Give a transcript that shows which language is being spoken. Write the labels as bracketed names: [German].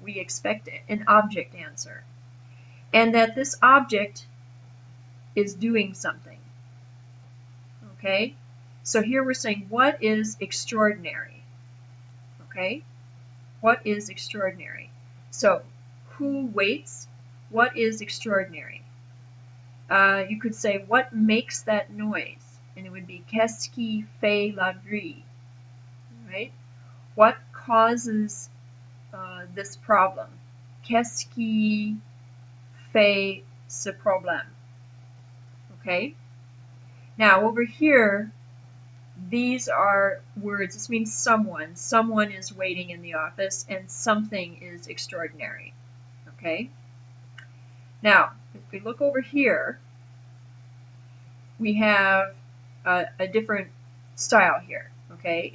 [English] We expect an object answer. And that this object is doing something. Okay? So here we're saying, what is extraordinary? Okay? What is extraordinary? So, who waits? What is extraordinary? You could say, what makes that noise? And it would be, [French] qu'est-ce qui fait la bruit? [English] Right? What causes this problem? [French] Qu'est-ce qui fait ce problème? [English] Okay? Now, over here, these are words. This means someone. Someone is waiting in the office, and something is extraordinary. Okay? Now, if we look over here, we have a different style here. Okay?